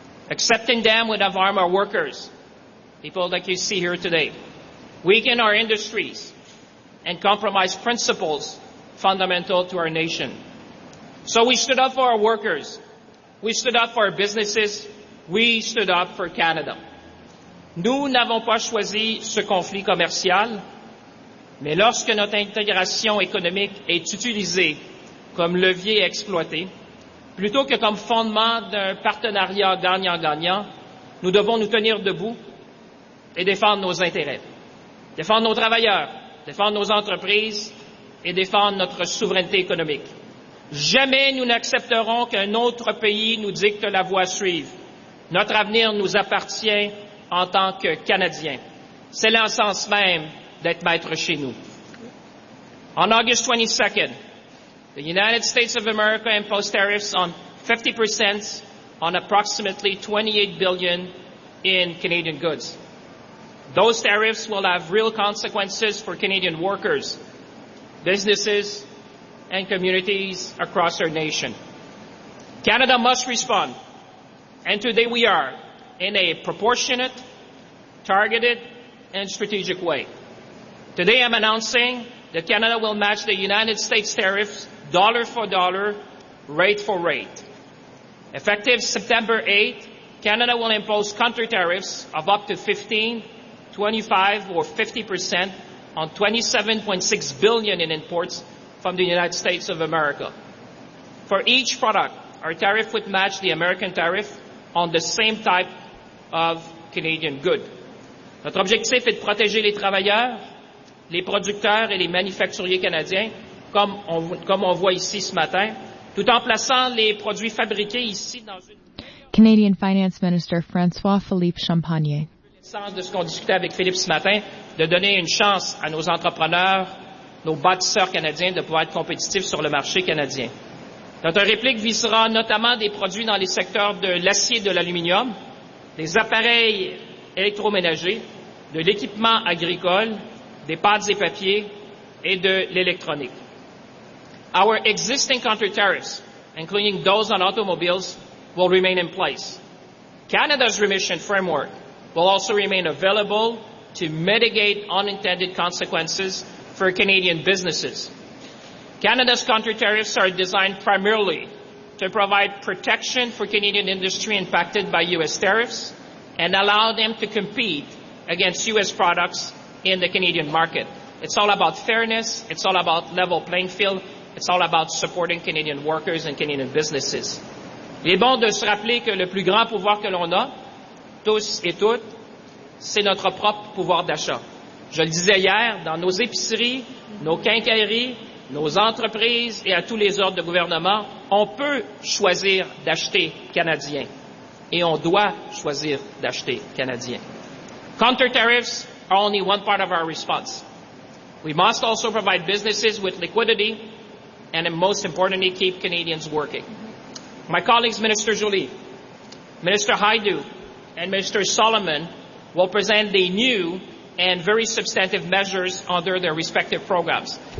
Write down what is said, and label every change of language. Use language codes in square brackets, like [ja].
[en] Accepting them would have harmed our workers, people like you see here today, weaken our industries, and compromise principles fundamental to our nation. So we stood up for our workers. We stood up for our businesses. We stood up for Canada. [fr] Nous n'avons pas choisi ce conflit commercial, mais lorsque notre intégration économique est utilisée comme levier exploité, plutôt que comme fondement d'un partenariat gagnant-gagnant, nous devons nous tenir debout et défendre nos intérêts, défendre nos travailleurs, défendre nos entreprises et défendre notre souveraineté économique. Jamais nous n'accepterons qu'un autre pays nous dicte la voie à suivre. Notre avenir nous appartient en tant que Canadiens. C'est l'essence même d'être maître chez nous. [en] On August 22nd, the United States of America imposed tariffs on 50% on approximately $28 billion in Canadian goods. Those tariffs will have real consequences for Canadian workers, businesses, and communities across our nation. Canada must respond, and today we are in a proportionate, targeted, and strategic way. Today I'm announcing that Canada will match the United States tariffs dollar for dollar, rate for rate. Effective September 8, Canada will impose country tariffs of up to 15%, 25%, or 50% on $27.6 billion in imports from the United States of America. For each product, our tariff would match the American tariff on the same type of Canadian good. [fr] Notre objectif est de protéger les travailleurs, les producteurs et les manufacturiers canadiens, comme on voit ici ce matin, tout en plaçant les produits fabriqués ici dans une... [en] Canadian Finance Minister François-Philippe Champagne. [fr] De ce qu'on discutait avec Philippe ce matin, de donner une chance à nos entrepreneurs, nos bâtisseurs canadiens, de pouvoir être compétitifs sur le marché canadien. Notre réplique visera notamment des produits dans les secteurs de l'acier et de l'aluminium, des appareils électroménagers, de l'équipement agricole, des pâtes et papiers et de l'électronique. [en] Our existing counter tariffs, including those on automobiles, will remain in place. Canada's remission framework will also remain available to mitigate unintended consequences for Canadian businesses. Canada's counter tariffs are designed primarily to provide protection for Canadian industry impacted by U.S. tariffs and allow them to compete against U.S. products in the Canadian market. It's all about fairness. It's all about level playing field. It's all about supporting Canadian workers and Canadian businesses. [fr] Il est bon de se rappeler que le plus grand pouvoir que l'on a, tous et toutes, c'est notre propre pouvoir d'achat. Je le disais hier, dans nos épiceries, nos quincailleries, nos entreprises et à tous les ordres de gouvernement, on peut choisir d'acheter canadien. Et on doit choisir d'acheter canadien. [en] Counter tariffs are only one part of our response. We must also provide businesses with liquidity and, most importantly, keep Canadians working. My colleagues, Minister Joly, Minister Haidu, and Minister Solomon will present the new and very substantive measures under their respective programs.